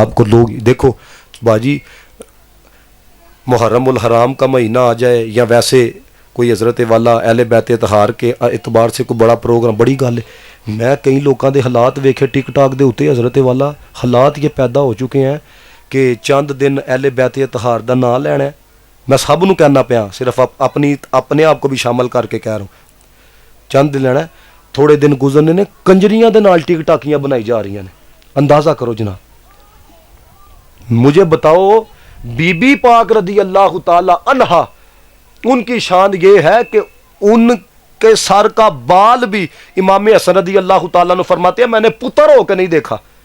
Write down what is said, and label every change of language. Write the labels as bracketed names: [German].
[Urdu] آپ کو لوگ دیکھو باجی محرم الحرام کا مہینہ آ جائے یا ویسے کوئی حضرت والا اہل بیت اطہار کے اعتبار سے کوئی بڑا پروگرام بڑی گل ہے. [Punjabi] میں کئی لوگوں دے حالات ویکھے ٹک ٹاک دے ہوتے حضرت والا [Urdu] حالات یہ پیدا ہو چکے ہیں کہ چند دن اہل بیت اطہار دا نام لینا ہے. [Punjabi] میں سب نو کہنا پیا، [Urdu] صرف اپنے آپ کو بھی شامل کر کے کہہ رہا ہوں، چند دن لینا ہے. [Punjabi] تھوڑے دن گزرنے نے کنجریاں دے نال ٹک ٹاکیاں بنائی جا رہی ہیں. [Urdu] اندازہ کرو جناب. مجھے بتاؤ بی بی پاک رضی اللہ تعالی عنہا ان کی شان یہ ہے کہ ان کے سر کا بال بھی امام حسن رضی اللہ تعالیٰ نے فرماتے ہیں میں نے پتر ہو کے نہیں دیکھا.